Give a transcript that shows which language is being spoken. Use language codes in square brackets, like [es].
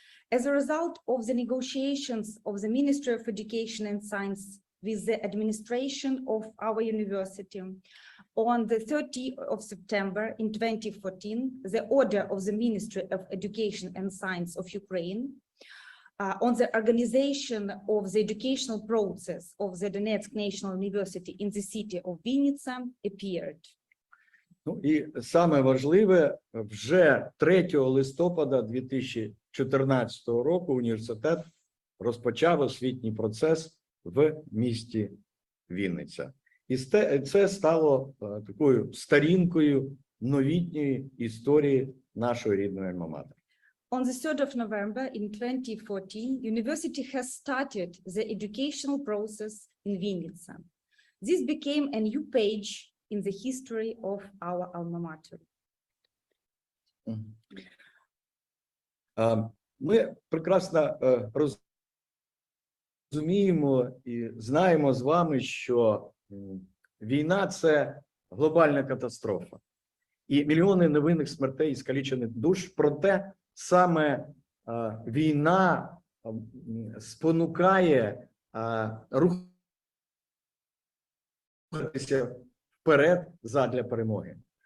[en] As a result of the negotiations of the Ministry of Education and Science with the administration of our university, on the 30th of September in 2014, the order of the Ministry of Education and Science of Ukraine on the organization of the educational process of the Donetsk National University in the city of Vinnytsia appeared. [uk] Ну і саме важливе, вже 3 листопада 2014 року університет розпочав освітній процес в місті Вінниця. І це стало такою сторінкою новітньої історії нашої рідної Альма-Матер. [en] On the 3rd of November in 2014, university has started the educational process in Vinnytsia. This became a new page in the history of our alma mater. [uk] Ми прекрасно розуміємо і знаємо з вами, що війна – це глобальна катастрофа. І мільйони невинних смертей і скалічених душ. Проте саме війна спонукає рухатися вперед задля перемоги.